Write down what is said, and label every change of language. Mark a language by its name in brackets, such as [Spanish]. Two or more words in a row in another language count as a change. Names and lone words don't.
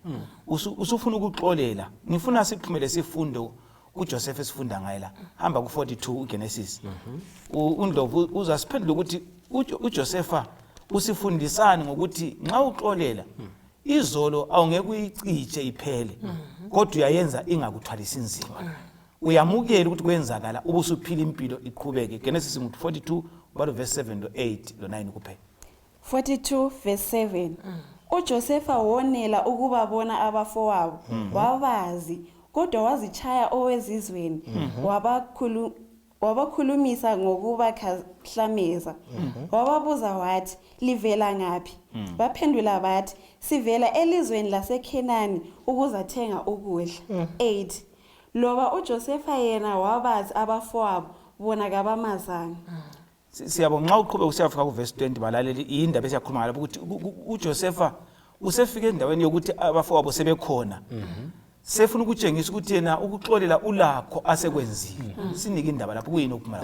[North Ndebele] usufuna ukuxolela ngifuna siphumele sifundo uJoseph esifunda ngayela hamba ku42 uGenesis uNdlovu uzasiphendula ukuthi uJosepha usifundisani ngokuthi nxa uxolela izolo awungeke uyiciche iphele kodwa uyayenza ingakuthwalisi inzima uyamukela ukuthi kwenzakala ubusuphila impilo iqhubeke Genesis 42 verse 7 to 8 lo 9 kuphela 42 verse 7 uJosepha wonela ukubabona abafowabo wabazi kodwa wazichaya owezizweni wabakhulumisa ngokubahlameza wababuza wathi livela ngapi baphendula bathi sivela elizweni laseKhenani ukuzathenga ukudla 8 loba uJosepha yena wabazi abafowabo bona kabamazanga siyabonga nxa uqhubeka usiyafika ku verse 20 balaleli indaba esiyakhuluma lapho ukuthi uJosepha usefike endaweni yokuthi abafowabo sebekhona sefuna ukutshengisa ukuthi yena ukuxolela ulakho asekwenzile sinike indaba lapho kuyini okumala